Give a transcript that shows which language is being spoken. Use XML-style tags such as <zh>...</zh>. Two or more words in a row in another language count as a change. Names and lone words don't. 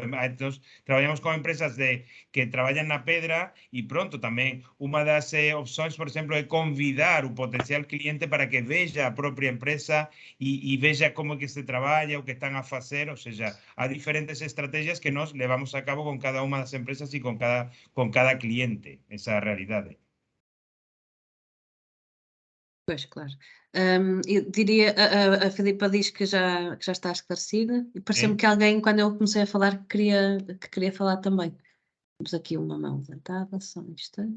<gl>Entonces, traballamos con empresas que traballan na pedra e pronto, tamén unha das opcións, por exemplo, é convidar o potencial cliente para que veja a propia empresa e veja como é que se traballa, o que están a facer,</gl> <pt>ou seja, há</pt> <gl>diferentes estrategias que nós levamos a cabo con cada unha das empresas e con cada cliente, esa é a realidade.</gl> <pt>Pois, claro. Eu diria, a Filipa diz que já está esclarecida, e pareceu-me que alguém, quando eu comecei a falar, que queria falar também. Temos aqui uma mão levantada, só um instante.</pt>